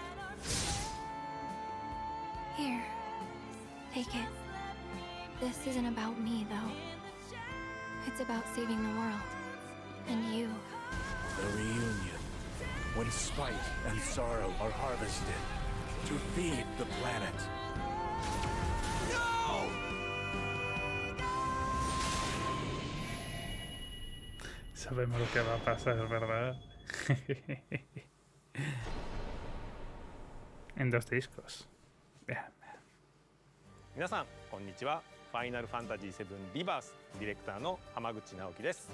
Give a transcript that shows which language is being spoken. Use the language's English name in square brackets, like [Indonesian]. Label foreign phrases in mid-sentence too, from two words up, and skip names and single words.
[English] Here. Take it. This isn't about me, though. It's about saving the world. And you. The reunion. When spite and sorrow are harvested to feed the planet. No! [Spanish] Sabemos lo que va a pasar, ¿verdad? En 2 discos. Bien. [Japanese] 皆さんこんにちは。ファイナルファンタジー7リバースディレクターの浜口直樹です。